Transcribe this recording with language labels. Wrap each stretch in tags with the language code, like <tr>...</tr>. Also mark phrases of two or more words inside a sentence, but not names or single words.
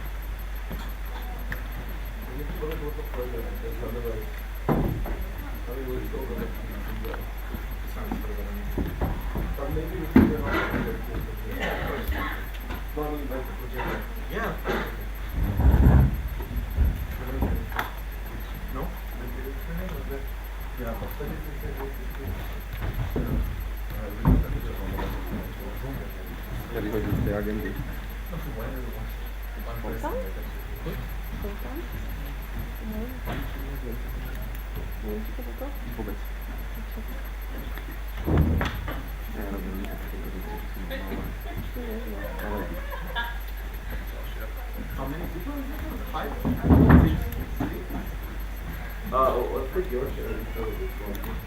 <en>Yeah.</en> <sk>No? Ja vyhodím z tej agendy. Vôbec. Ja robím</sk> <en>How many people? 5? 6? Let's take your share instead of this one.</en>